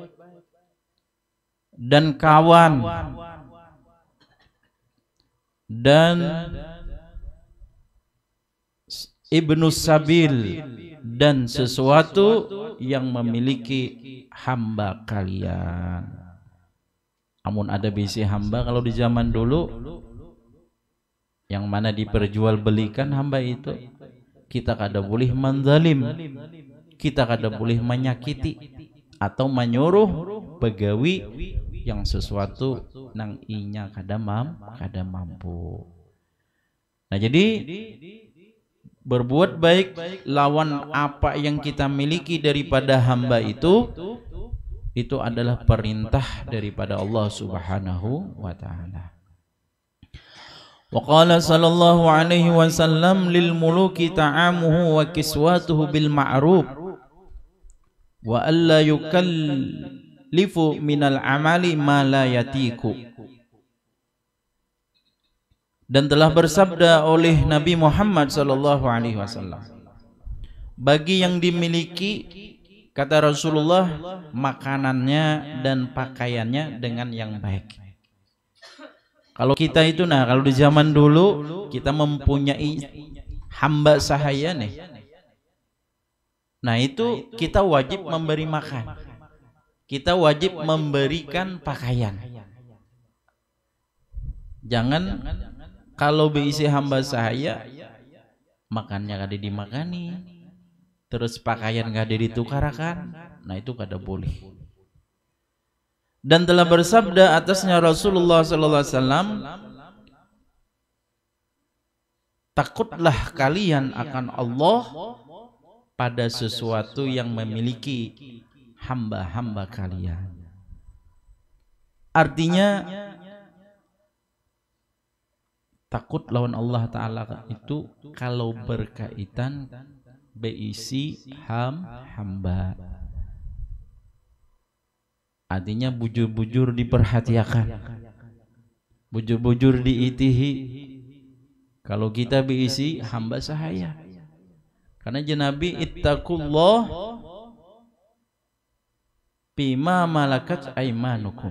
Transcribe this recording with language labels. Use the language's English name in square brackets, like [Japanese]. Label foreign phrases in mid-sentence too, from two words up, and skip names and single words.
[Indonesian] Dan kawan dan ibnu sabil dan sesuatu yang memiliki hamba kalian. [Banjar] Amun ada bisi hamba kalau di zaman dulu yang mana diperjualbelikan hamba itu, kita kada boleh menzalim, kita kada boleh menyakiti atau menyuruh begawi yang sesuatu nang inya kada mampu. [Indonesian] Nah, jadi berbuat baik lawan apa yang kita miliki daripada hamba itu adalah perintah daripada Allah [Arabic] سبحانه وتعالى. وقال صلى الله عليه وسلم للمملوك طعامه وكسوته بالمعروف ولا يكلف من العمل ما لا يطيق. [Indonesian] Dan telah bersabda oleh Nabi Muhammad [Arabic] صلى الله عليه وسلم, [Indonesian] bagi yang dimiliki, kata Rasulullah, makanannya dan pakaiannya dengan yang baik. Kalau kita itu, nah kalau di zaman dulu kita mempunyai hamba sahaya nih, Nah itu kita wajib memberi makan, kita wajib memberikan pakaian. [Banjar] Jangan kalau beisi hamba sahaya makannya kada dimakani, terus pakaian kada ditukarakan, nah itu kada boleh. [Indonesian] Dan telah bersabda atasnya Rasulullah [Arabic] صلى الله عليه وسلم, [Indonesian] takutlah kalian akan Allah pada sesuatu yang memiliki hamba-hamba kalian. [Banjar] Artinya takut lawan Allah Ta'ala itu kalau berkaitan beisi hamba. Artinya bujur-bujur diperhatikan, bujur-bujur diitihi. Kalau kita beisi hamba sahaya, karena Nabi [Arabic] اتقوا الله بما ملكت أيمانكم.